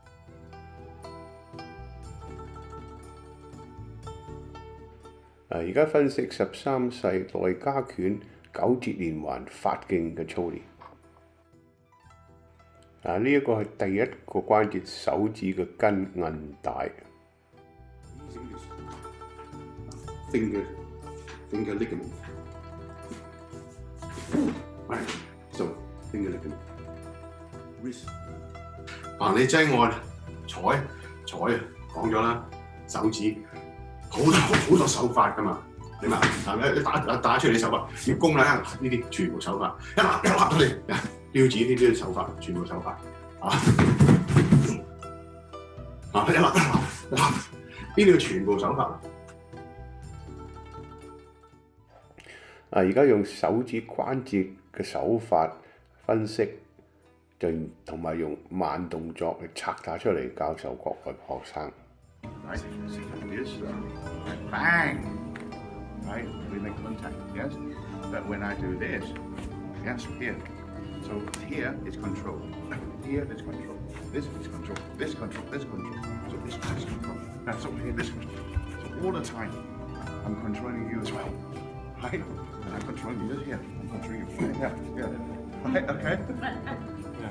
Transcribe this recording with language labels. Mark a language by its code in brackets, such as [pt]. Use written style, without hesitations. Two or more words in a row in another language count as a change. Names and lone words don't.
[yue] 而家分析13世內家拳9節連環發勁嘅操練。呢一個係第一個關節手指嘅筋韌帶。 [en] Finger ligament. Right. So finger ligament. Wrist. [yue] 你擠按採啊，講咗啦，手指好多手法㗎嘛，你嘛係咪？你打出嚟啲手法，要攻啦，呢啲全部手法，一揦到你標指呢啲手法，全部手法一揦，呢啲全部手法。而家用手指關節嘅手法分析，同埋用慢動作去拆打出嚟教授國外學生。 [en] Right, bang, right, we make contact, yes, but when I do this, yes, here, so here is control, here is control, this is control, this control, this control, so this is control, so here this control, so all the time I'm controlling you as well, right, and I'm controlling you here, I'm controlling you here, right, okay, yeah.